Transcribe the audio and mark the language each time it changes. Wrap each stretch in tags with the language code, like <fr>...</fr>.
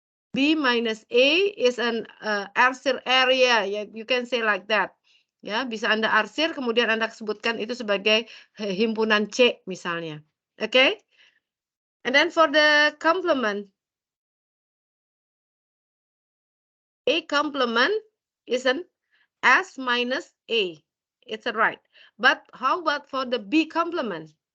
<en>B minus A is an arsir area, ya, you can say like that.</en> <id>Ya, bisa Anda arsir, kemudian Anda sebutkan itu sebagai himpunan C misalnya.</id> <en>Okay? And then for the complement, A complement is an S minus A. It's a right. But how about for the B complement?</en>